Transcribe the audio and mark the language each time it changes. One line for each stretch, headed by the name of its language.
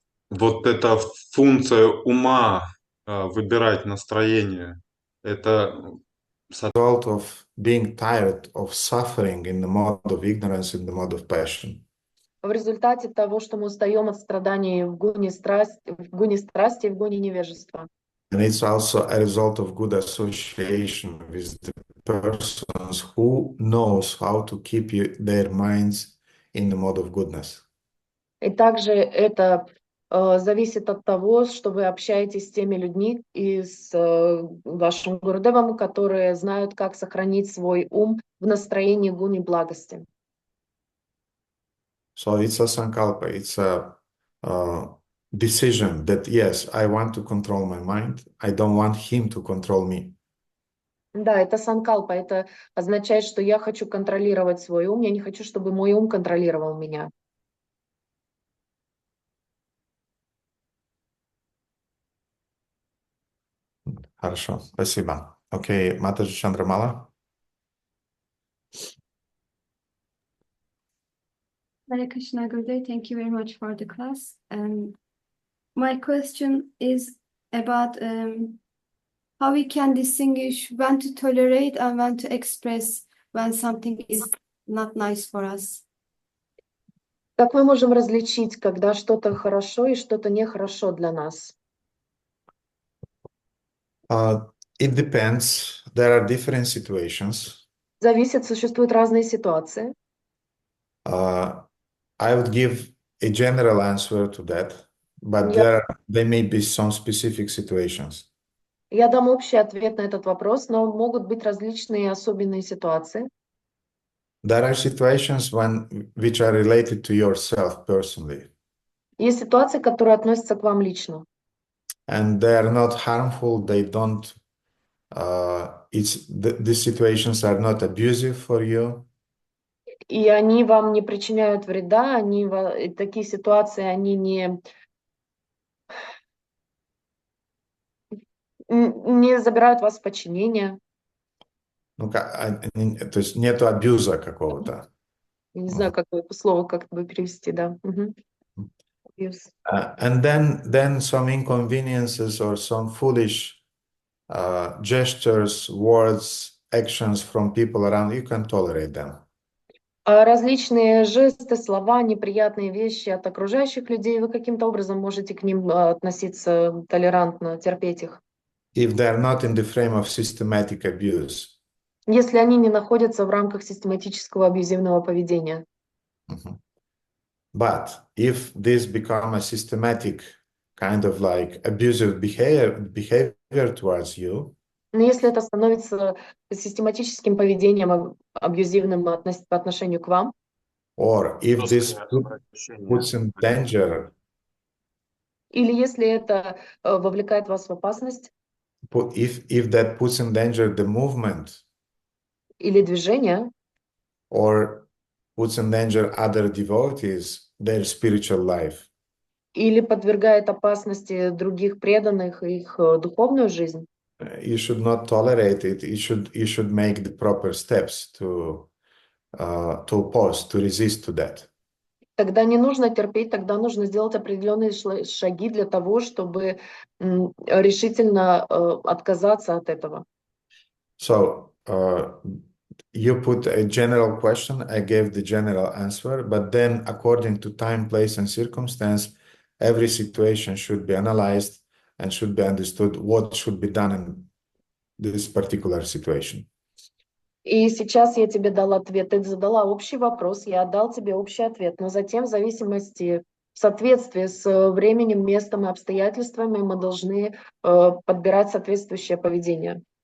Russian: Вот эта функция ума, выбирать настроение, это
English: Result of being tired of suffering in the mode of ignorance, in the mode of passion.
Russian: В результате того, что мы устаем от страданий в гуне страсти и в гуне невежества.
English: And it's also a result of good association with the persons who knows how to keep their minds in the mode of goodness.
Russian: И также это зависит от того, что вы общаетесь с теми людьми и с вашим гурудевом, которые знают, как сохранить свой ум в настроении гуни благости.
English: So it's a sankalpa, it's a decision that yes, I want to control my mind. I don't want him to control me.
Russian: Да, это санкалпа, это означает, что я хочу контролировать свой ум, я не хочу, чтобы мой ум контролировал меня. Хорошо, спасибо. Окей, Матаджи Чандрамала.
English: Hare Krishna, Gurudev, thank you very much for the class. My question is about how we can distinguish when to tolerate and when to express when something is not nice for us.
Russian: Как мы можем различить, когда что-то хорошо и что-то нехорошо для нас?
English: It depends. There are different situations.
Russian: Зависит, существуют разные ситуации.
English: I would give a general answer to that, but there may be some specific situations.
Russian: Я дам общий ответ на этот вопрос, но могут быть различные особенные ситуации.
English: There are situations which are related to yourself personally.
Russian: Есть ситуации, которые относятся к вам лично.
English: And they are not harmful. They don't. These situations are not abusive for you.
Russian: И они вам не причиняют вреда, такие ситуации, они не забирают вас в подчинение. Ну, то есть нету абьюза какого-то. Не знаю, какое слово как бы перевести, да.
English: Abuse. And then some inconveniences or some foolish gestures, words, actions from people around, you can tolerate them.
Russian: Различные жесты, слова, неприятные вещи от окружающих людей, вы каким-то образом можете к ним относиться толерантно, терпеть их.
English: If they are not in the frame of systematic abuse.
Russian: Если они не находятся в рамках систематического абьюзивного поведения.
English: But if this become a systematic kind of like abusive behavior towards you,
Russian: но если это становится систематическим поведением абьюзивным по отношению к вам,
English: or if this puts in danger,
Russian: или если это вовлекает вас в опасность,
English: if that puts in danger the movement,
Russian: или движение,
English: or puts in danger other devotees, their spiritual life,
Russian: или подвергает опасности других преданных их духовную жизнь,
English: you should not tolerate it. You should make the proper steps to oppose, to resist to that.
Russian: тогда не нужно терпеть, тогда нужно сделать определенные шаги для того, чтобы решительно отказаться от этого.
English: So you put a general question, I gave the general answer, but then according to time, place, and circumstance, every situation should be analyzed and should be understood what should be done in this particular situation.
Russian: И сейчас я тебе дала ответ, ты задала общий вопрос, я отдал тебе общий ответ, но затем в зависимости, в соответствии с временем, местом и обстоятельствами мы должны подбирать соответствующее поведение.